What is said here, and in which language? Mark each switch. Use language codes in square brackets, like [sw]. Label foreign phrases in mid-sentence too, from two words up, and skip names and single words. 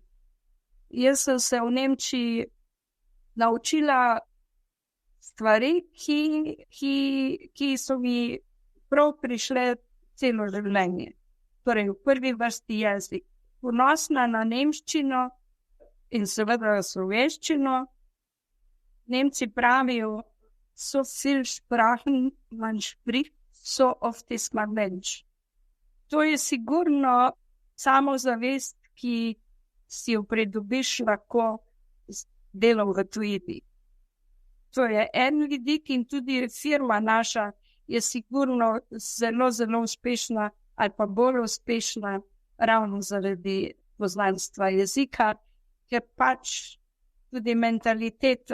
[sl] Jaz sem se v Nemčiji naučila stvari, ki so mi prav prišle celo življenje. Torej, v prvi vrsti jezik. Ponosna na nemščino in seveda slovenščino. Nemci pravijo, [de] so viel Sprachen, man spricht, so oft ist man Mensch. [sl] To je sigurno samozavest, ki si jo pridobiš lahko z delom v tujini. To je en vidik in tudi firma naša je sigurno zelo, zelo uspešna ali pa bolj uspešna ravno zaradi poznanstva jezika, ker pač tudi mentaliteto.